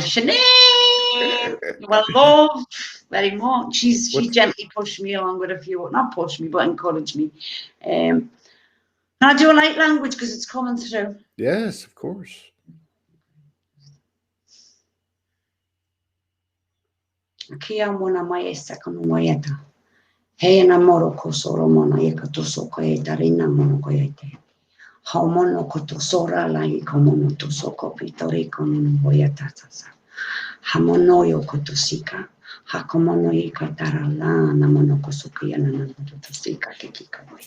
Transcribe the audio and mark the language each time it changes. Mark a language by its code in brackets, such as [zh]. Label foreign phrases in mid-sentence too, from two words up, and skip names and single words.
[en] Sinead, well, love, very much. She gently pushed me along with a few, not pushed me, but encouraged me. Can I do a light language because it's coming through? Yes, of course. Kia mona mai second moyeta. Hey na moro ko soro mona eka to soko e darina mono ko yete. How mono ko to sora lai ko mono to soko pitori ko mono moyeta sasa. Hamono yo ko to sika. Hakomono ika tarala na mono ko suki na na to sika kika moyeta.